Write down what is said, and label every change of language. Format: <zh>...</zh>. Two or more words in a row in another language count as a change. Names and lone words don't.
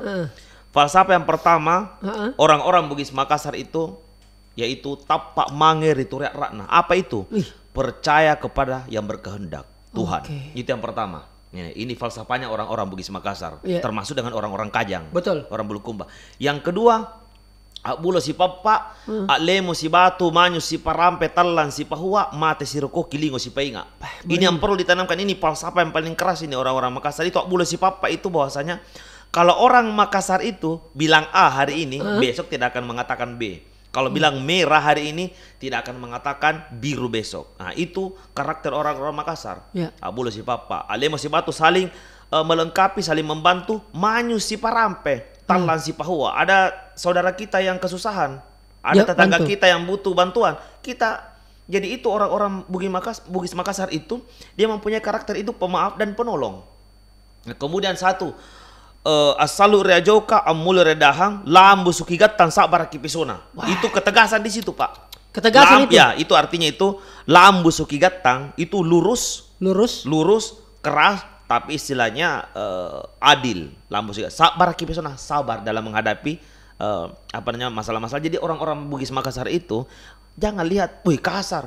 <id>Falsafah yang pertama, orang-orang Bugis Makassar itu yaitu tapak mangir itu rakna. Apa itu? Percaya kepada yang berkehendak, Tuhan. Itu yang pertama. Ini falsafahnya orang-orang Bugis Makassar, termasuk dengan orang-orang Kajang, orang Bulukumba. Yang kedua,</id> <mak>bulo si papa, lemo si batu, manyu si parampe, talan si pahua, mate si roko, kilingo si painga.</mak> <id>Ini yang perlu ditanamkan, ini falsafah yang paling keras ini orang-orang Makassar itu.</id> <mak>Bulo si papa</mak> <id>itu bahwasanya kalau orang Makassar itu bilang A hari ini, besok tidak akan mengatakan B. Kalau bilang merah hari ini, tidak akan mengatakan biru besok. Nah, itu karakter orang-orang Makassar.</id> <mak>Bulo si papa, alemo si batu,</mak> <id>saling melengkapi, saling membantu.</id> <mak>Manyu si parampe, talan si pahua.</mak> <id>Ada saudara kita yang kesusahan, ada tetangga kita yang butuh bantuan. Jadi itu orang-orang Bugis Makassar itu, dia mempunyai karakter itu pemaaf dan penolong. Nah, kemudian satu,</id> <mak>asalu reajoka amul redahang lambu sukigatan sabar kipisona.</mak> <id>Itu ketegasan di situ, Pak. Ketegasan itu. Ya, itu artinya itu</id> <mak>lambu sukigatang</mak> <id>itu lurus, keras, tapi istilahnya adil.</id> <mak>Lambu sukigatang sabar kipisona,</mak> <id>sabar dalam menghadapi masalah-masalah. Jadi orang-orang Bugis Makassar itu jangan lihat, kasar.</id>